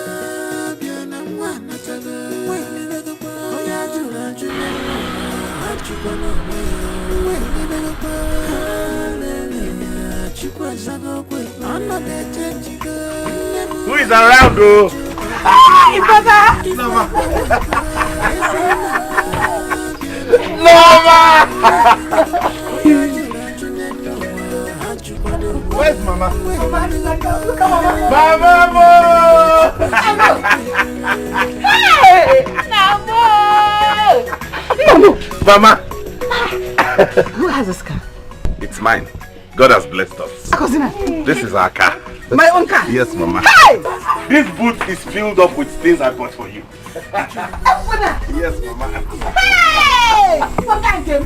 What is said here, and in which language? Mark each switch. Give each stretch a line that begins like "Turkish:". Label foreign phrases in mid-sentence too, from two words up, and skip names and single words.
English: Who is around, though? Hi, brother! Noma! Where's Mama? Mama! Hey! Mama! Who has this car? It's mine. God has blessed us. Cousin, This is our car. my own car? Yes, Mama. Hey! This boot is filled up with things I bought for you. Yes, Mama. Hey! Thank you.